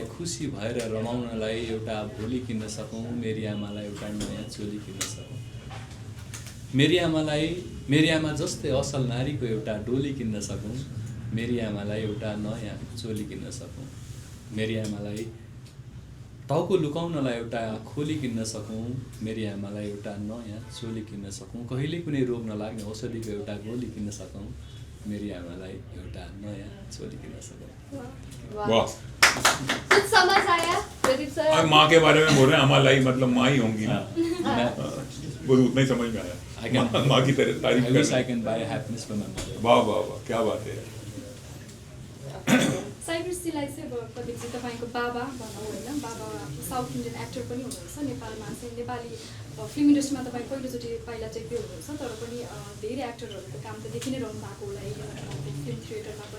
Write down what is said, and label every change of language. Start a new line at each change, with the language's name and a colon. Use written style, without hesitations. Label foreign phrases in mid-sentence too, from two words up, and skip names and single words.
Nepali: खुसी भएर रमाउनलाई एउटा भोलि किन्न सकौँ, मेरी आमालाई एउटा नयाँ चोली किन्न सकौँ, मेरी आमालाई मेरी आमा जस्तै असल नारीको एउटा डोली किन्न सकौँ, मेरी आमालाई एउटा नयाँ चोली किन्न सकौँ, मेरी आमालाई टाउको लुकाउनलाई एउटा खोली किन्न सकौँ, मेरी आमालाई एउटा नयाँ चोली किन्न सकौँ, कहिल्यै कुनै रोग नलाग्ने औषधिको एउटा गोली किन्न सकौँ, मेरी आमालाई एउटा नयाँ चोली किन्न सकौँ।
Hindi: वाह, कुछ समझ आया प्रदीप सर? अब माँ के बारे में बोल रहे हैं, अमालाई मतलब माँ ही होंगी ना, मैं वो उतना ही समझ में आया। माँ की तारीफ
English: I wish I
Hindi: कर।
English: can buy happiness for my mother.
Hindi: वाह वाह वाह, क्या बात है।
Nepali: साइक्रेसीलाई चाहिँ अब प्रदीपजी तपाईँको बाबा भनौँ होइन, बाबा
English: South Indian actor
Nepali: पनि हुनुहुन्छ, नेपालमा चाहिँ नेपाली फिल्म इन्डस्ट्रीमा तपाईँ पहिलोचोटि पाइला टेक्दै हुनुहुन्छ, तर पनि धेरै एक्टरहरूको काम त देखि नै रहनु भएको होला फिल्म थिएटरमा पनि।